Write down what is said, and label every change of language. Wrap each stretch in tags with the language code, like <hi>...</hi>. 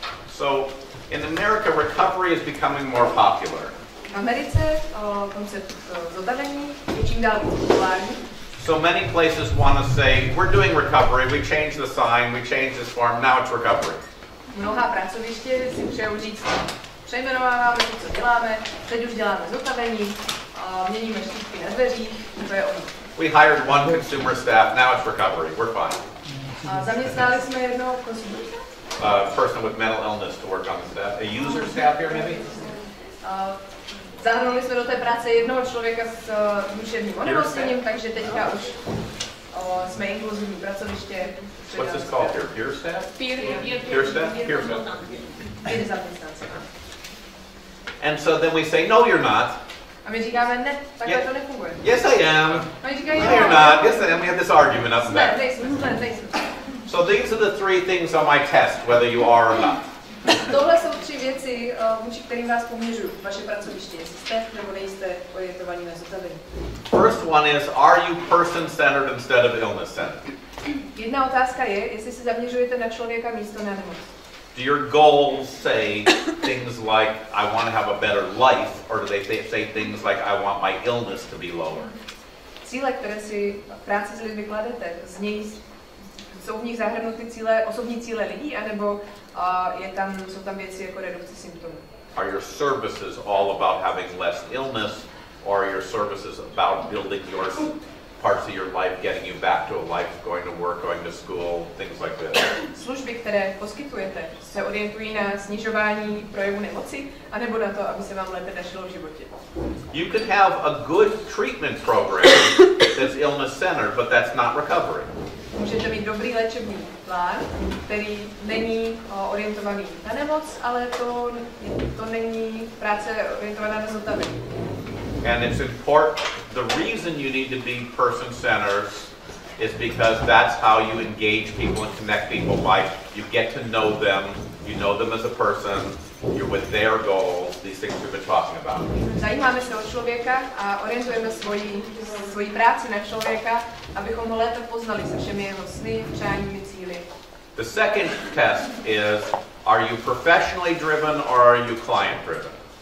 <en>So, in America, recovery is becoming more popular.</en> <cs>V Americe koncept zotavení je čím dál populární.</cs> <en>So many places want to say, we're doing recovery, we changed the sign, we changed this form, now it's recovery.</en> <cs>Mnohá pracoviště si přejou říct, přejmenováváme to, co děláme, teď už děláme zotavení, měníme štítky na dveřích, to je ono.</cs> <en>We hired one consumer staff, now it's recovery, we're fine.</en> <cs>Zaměstnali jsme jednoho consumer</cs> <en>person with mental illness to work on the staff. A user staff here, maybe?</en> <cs>Zahrnuli jsme do té práce jednoho člověka s duševním onemocněním, takže teďka už jsme inkluzivní pracoviště.</cs> <en>What's this called here? Peer staff? Peer staff? Peer staff.</en> <cs>Peer zaměstnanci.</cs> <en>And so then we say, no, you're not.</en> <cs>A my říkáme, ne, takhle to nefunguje.</cs> <en>Yes, I am.</en> <cs>A my říkají,</cs> <en>No, you're not. Yes, I am. We have this argument up</en> <cs>ne,</cs> <en>there.</en> <cs>nejsme.</cs> <en>So these are the three things on my test, whether you are or not.</en> <cs>Tohle jsou tři věci, vůči kterým vás poměřuju, vaše pracoviště, jestli jste nebo nejste orientovaní na zotavení.</cs> <en>First one is, are you person-centered instead of illness-centered?</en> <cs>Jedna otázka je, jestli se zaměřujete na člověka místo na nemoc.</cs> <en>Do your goals say things like, I want to have a better life, or do they say things like, I want my illness to be lower?</en> <cs>Cíle, které si v práci s lidmi kladete, jsou v nich zahrnuty osobní cíle lidí, anebo jsou tam věci jako redukce symptomů?</cs> <en>Are your services all about having less illness, or are your services about building your parts of your life, getting you back to a life, going to work, going to school, things like this?</en> <cs>Služby, které poskytujete, se orientují na snižování projevu nemoci, anebo na to, aby se vám lépe dařilo v životě?</cs> <en>You could have a good treatment program that's illness-centered, but that's not recovery.</en> <cs>Můžete mít dobrý léčebný plán, který není orientovaný na nemoc, ale to není práce orientovaná na zotavení.</cs> <en>And it's important, the reason you need to be person-centered is because that's how you engage people and connect people by, you get to know them as a person, you're with their goals, these things we've been talking about.</en> <cs>Zajímáme se o člověka a orientujeme svoji práci na člověka, abychom ho lépe poznali se všemi jeho sny, přáními, cíli.</cs> <en>The second test is, are you professionally driven or are you client driven?</en>